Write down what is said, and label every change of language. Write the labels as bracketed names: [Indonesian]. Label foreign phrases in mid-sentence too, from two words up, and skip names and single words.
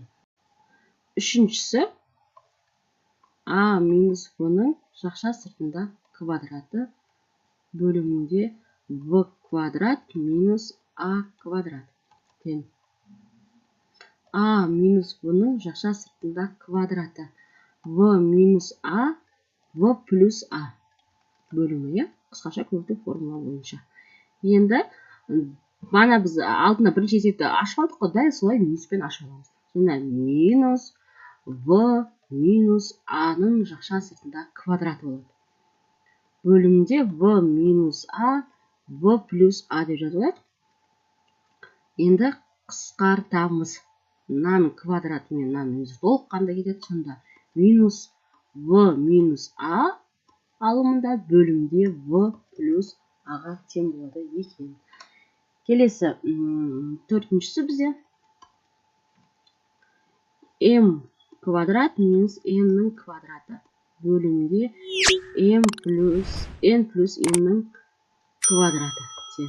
[Kazakh] Үшіншісі а минус в-ның жақша сыртында квадраты бөлімінде в квадрат минус а квадрат тең. А минус в-ның жақша сыртында квадраты в минус а, в плюс а бөлімі, қысқаша көбейту формула бойынша. Енді бана біз алдында бірінші есепті ашып алдық қой, дәл солай минуспен ашып аламыз. Сонда минус в минус а-ның жақша сыртында квадраты болады. Бөлімде в минус а, в плюс а деп жазылады. Енді қысқартамыз. Мынаның квадраты мен мынаның өзі толыққанда кетеді. Сонда минус в минус а алымында бөлімде в плюс аға тең болады екен. Келесі төртіншісі бізде m квадрат минус n-ның квадраты бөлімде n плюс n-ның квадраты тең.